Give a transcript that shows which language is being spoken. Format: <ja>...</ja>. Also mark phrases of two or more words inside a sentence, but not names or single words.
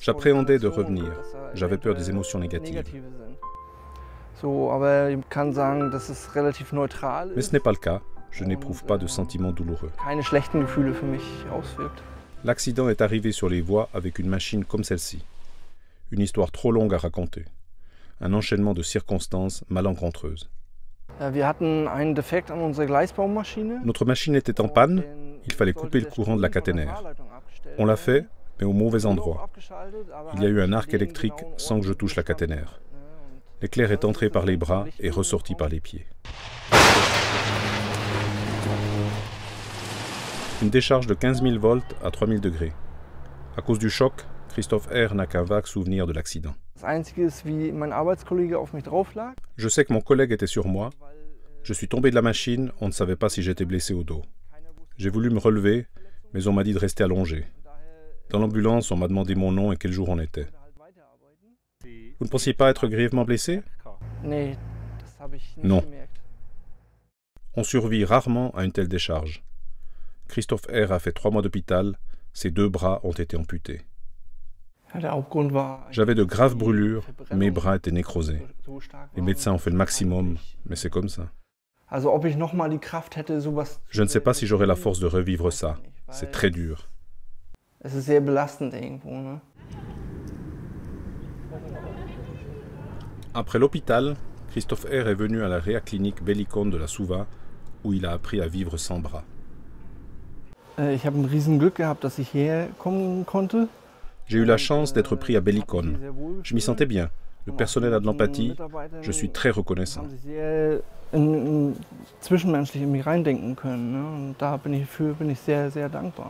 <fr>J'appréhendais de revenir. J'avais peur des émotions négatives.</fr> <de>So, aber ich kann sagen, dass es relativ neutral</de> <fr>Mais ce n'est pas le cas. Je n'éprouve pas de sentiments douloureux.</fr> <de>keine schlechten Gefühle für mich auswirkt.</de> <fr>L'accident est arrivé sur les voies avec une machine comme celle-ci. Une histoire trop longue à raconter. Un enchaînement de circonstances malencontreuses.</fr> <de>Wir hatten einen Defekt an unserer Gleisbaumaschine.</de> <fr>Notre machine était en panne. Il fallait couper le courant de la caténaire. On l'a fait, mais au mauvais endroit. Il y a eu un arc électrique sans que je touche la caténaire. L'éclair est entré par les bras et ressorti par les pieds. Une décharge de 15 000 volts à 3000 degrés. À cause du choc, Christophe R. n'a qu'un vague souvenir de l'accident.</fr> <de>Das Einzige ist, wie mein Arbeitskollege auf mich drauf lag.</de> <fr>Je sais que mon collègue était sur moi. Je suis tombé de la machine, on ne savait pas si j'étais blessé au dos. J'ai voulu me relever, mais on m'a dit de rester allongé. Dans l'ambulance, on m'a demandé mon nom et quel jour on était. Vous ne pensiez pas être grièvement blessé?</fr> <de>Nee, das habe ich nicht</de> <fr>Non.</fr> <de>gemerkt.</de> <fr>On survit rarement à une telle décharge. Christophe R. a fait 3 mois d'hôpital, ses 2 bras ont été amputés.</fr> <de>Ja, der Hauptgrund war</de> <fr>J'avais de graves brûlures, mes bras étaient nécrosés.</fr> <de>so stark</de> <fr>Les</fr> <de>war.</de> <fr>médecins ont fait le maximum, mais c'est comme ça.</fr> <de>Also ob ich noch mal die Kraft hätte, sowas.</de> <fr>Je ne sais pas si j'aurai la force de revivre ça. C'est très dur.</fr> <de>Es ist sehr belastend irgendwo, ne?</de> <fr>Après l'hôpital, Christophe R. est venu à la réaclinique Bellicone de la Souva, où il a appris à vivre sans bras.</fr> <de>Ich habe ein riesen Glück gehabt, dass ich hierher kommen konnte.</de> <fr>J'ai eu la chance d'être pris à Bellicone. Je m'y sentais bien. Le personnel a de l'empathie. Je suis très reconnaissant.</fr> <de>Haben sie sehr zwischenmenschlich in mich reindenken können, ne? Und dafür bin ich sehr, sehr dankbar.</de>